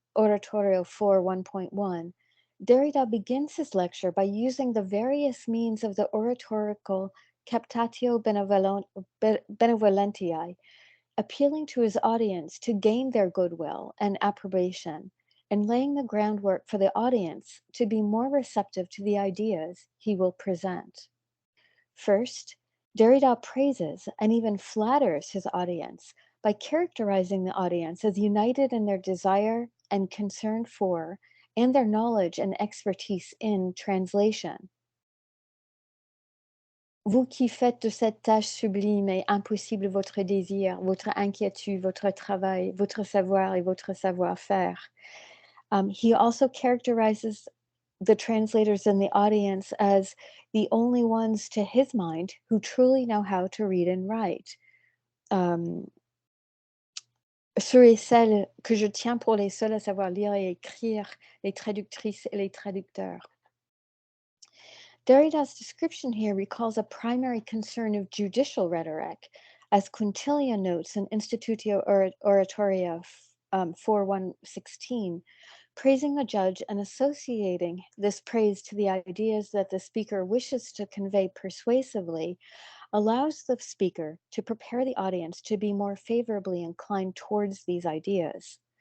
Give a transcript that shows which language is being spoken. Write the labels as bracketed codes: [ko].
[en] Oratorio 4 1.1, Derrida begins his lecture by using the various means of the oratorical captatio benevolentiae, appealing to his audience to gain their goodwill and approbation, and laying the groundwork for the audience to be more receptive to the ideas he will present. First, Derrida praises and even flatters his audience by characterizing the audience as united in their desire and concern for, and their knowledge and expertise in translation. [fr] Vous qui faites de cette tâche sublime et impossible votre désir, votre inquiétude, votre travail, votre savoir et votre savoir-faire. [en] He also characterizes the translators in the audience as the only ones to his mind who truly know how to read and write. [fr] Ceux et celles que je tiens pour les seuls à savoir lire et écrire, les traductrices et les traducteurs. [en] Derrida's description here recalls a primary concern of judicial rhetoric, as Quintilian notes in Institutio Oratoria 4.1.16, praising the judge and associating this praise to the ideas that the speaker wishes to convey persuasively allows the speaker to prepare the audience to be more favorably inclined towards these ideas.